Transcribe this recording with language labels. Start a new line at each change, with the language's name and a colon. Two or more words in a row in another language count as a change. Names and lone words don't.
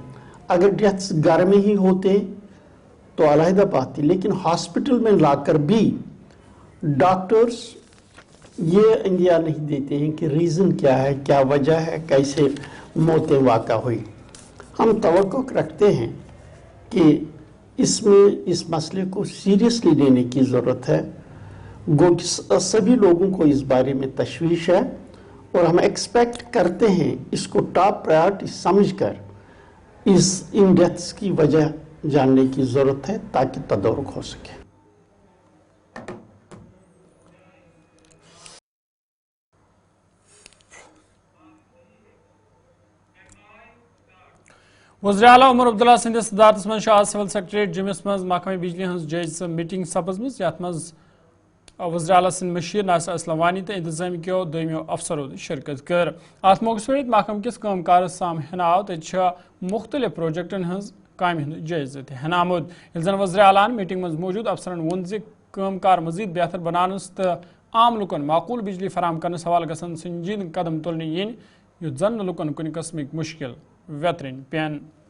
Urdu: اگر ڈیتھس گھر میں ہی ہوتے تو علاحدہ بات تھی، لیکن ہاسپٹل میں لاکر بھی ڈاکٹرز یہ انڈیا نہیں دیتے ہیں کہ ریزن کیا ہے، کیا وجہ ہے، کیسے موتیں واقع ہوئی. ہم توقع رکھتے ہیں کہ اسمیں اس مسئلے کو سیریسلی لینے کی ضرورت ہے. سبھی لوگوں کو اس بارے میں تشویش ہے اور ہم ایکسپیکٹ کرتے ہیں اس کو
English: top priority
Urdu: سمجھ کر ان ڈیتھس کی وجہ جاننے کی ضرورت ہے تاکہ تدارک ہو سکے.
Kashmiri: وزیر اعلیٰ عمر عبداللہ سندس صدارتس مز آج سول سیکریٹریٹ جمس مز محکمہ بجلی ہز جائزہ میٹنگ سپزمز یتھ مز وزیر اعلیٰ سند مشیر ناصر اسلم وانی تو انتظامی کیو دویمیو افسرو شرکت کر. ات موقع پہ محکمہ کس کام کارس سامنے آو تہ مختلف پروجیکٹن ہز کامہ ہند جائزہ تہ ہن آمد. یل زن وزیر اعلیٰ میٹنگ مز موجود افسرن وون زِ کام کار مزید بہتر بنانس تو عام لکن معقول بجلی فراہم کرنس حوالہ گژھن سنجیدہ قدم تلنہ ین یُتھ زن لکن کُنہ قسمک مشکل ویترن پین.